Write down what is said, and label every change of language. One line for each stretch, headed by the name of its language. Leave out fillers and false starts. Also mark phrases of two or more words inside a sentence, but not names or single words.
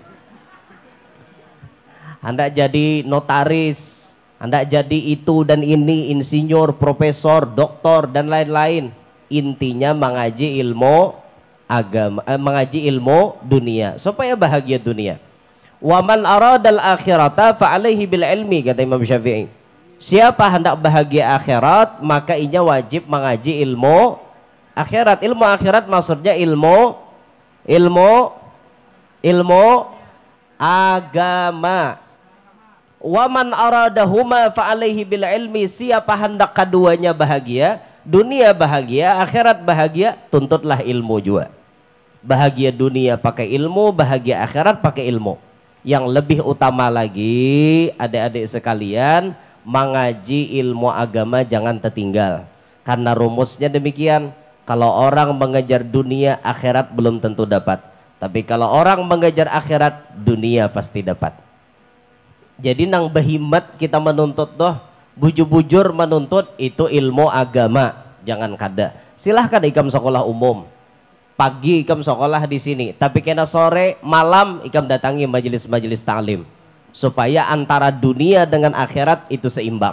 Indonesian: Hendak jadi notaris, hendak jadi itu dan ini, insinyur, profesor, doktor dan lain-lain. Intinya mengaji ilmu agama, mengaji ilmu dunia supaya bahagia dunia.
Arabic: ومن أراد الآخرة فعليه بالعلم,
Indonesian: kata Imam Syafi'i. Siapa hendak bahagia akhirat maka ia wajib mengaji ilmu akhirat. Ilmu akhirat maksudnya ilmu agama.
Arabic: ومن أرادهما فعليه بالعلم.
Indonesian: Siapa hendak keduanya bahagia, dunia bahagia, akhirat bahagia, tuntutlah ilmu juga. Bahagia dunia pakai ilmu, bahagia akhirat pakai ilmu. Yang lebih utama lagi, adik-adik sekalian, mengaji ilmu agama jangan tertinggal. Karena rumusnya demikian, kalau orang mengejar dunia, akhirat belum tentu dapat. Tapi kalau orang mengejar akhirat, dunia pasti dapat.
Banjar: Jadi nang behimat kita menuntut doh, bujur-bujur menuntut itu ilmu agama, jangan kada. Silahkan ikam sekolah umum, pagi ikam sekolah di sini, tapi kena sore malam ikam datangi majelis-majelis ta'lim supaya antara dunia dengan akhirat itu seimbang.